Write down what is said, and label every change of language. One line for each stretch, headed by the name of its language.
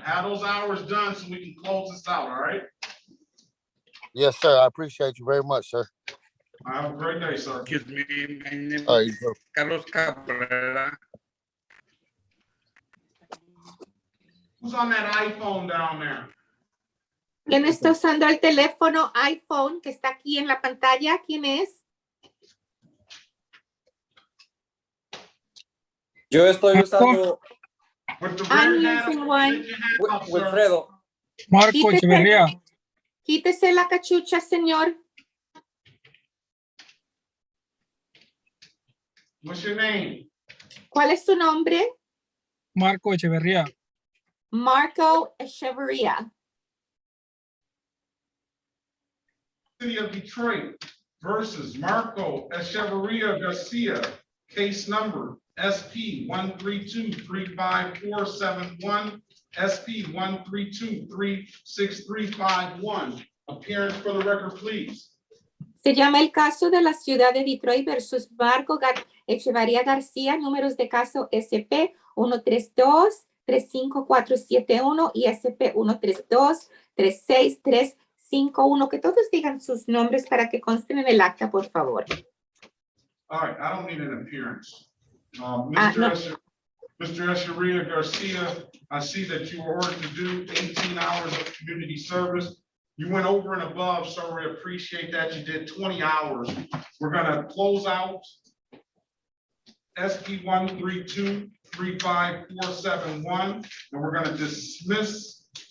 English: Have those hours done so we can close this out, all right? Yes, sir. I appreciate you very much, sir. Have a great day, sir. Excuse me, my name is Carlos Cabrera. Who's on that iPhone down there?
Spanish: ¿Quién está usando el teléfono iPhone que está aquí en la pantalla? ¿Quién es? Yo estoy usando
English: I'm using one.
Spanish: Wilfredo. Marco Echeverría. Quítese la cachucha, señor.
English: What's your name?
Spanish: ¿Cuál es su nombre? Marco Echeverría. Marco Echeverría.
English: City of Detroit versus Marco Echeverria Garcia, case number SP 132-35471, SP 132-36351. Appearance for the record, please.
Spanish: Se llama el caso de la ciudad de Detroit versus Marco Echeverría García, números de caso SP 132-35471 y SP 132-36351. Que todos digan sus nombres para que consten en el acta, por favor.
English: All right, I don't need an appearance. No. Mr. Echeverria Garcia, I see that you were ordered to do 18 hours of community service. You went over and above, so we appreciate that. You did 20 hours. We're gonna close out SP 132-35471, and we're gonna dismiss